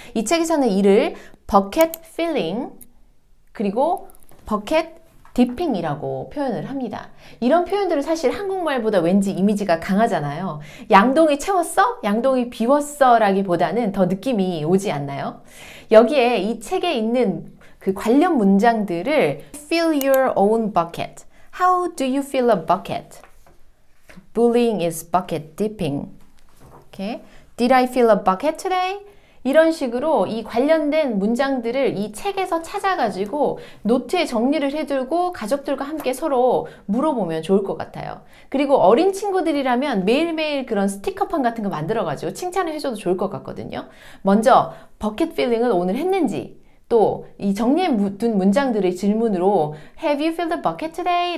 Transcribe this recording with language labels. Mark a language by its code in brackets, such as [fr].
[ko] 이 책에서는 이를 bucket filling 그리고 bucket dipping이라고 표현을 합니다. 이런 표현들은 사실 한국말보다 왠지 이미지가 강하잖아요. 양동이 채웠어? 양동이 비웠어? 라기보다는 더 느낌이 오지 않나요? 여기에 이 책에 있는 그 관련 문장들을 [en] Fill your own bucket. How do you fill a bucket? Bullying is bucket dipping. Okay. Did I fill a bucket today? [ko] 이런 식으로 이 관련된 문장들을 이 책에서 찾아가지고 노트에 정리를 해두고 가족들과 함께 서로 물어보면 좋을 것 같아요. 그리고 어린 친구들이라면 매일매일 그런 스티커판 같은 거 만들어가지고 칭찬을 해줘도 좋을 것 같거든요. 먼저 버켓 필링을 오늘 했는지, 또 이 정리해둔 문장들의 질문으로 [en] Have you filled the bucket today?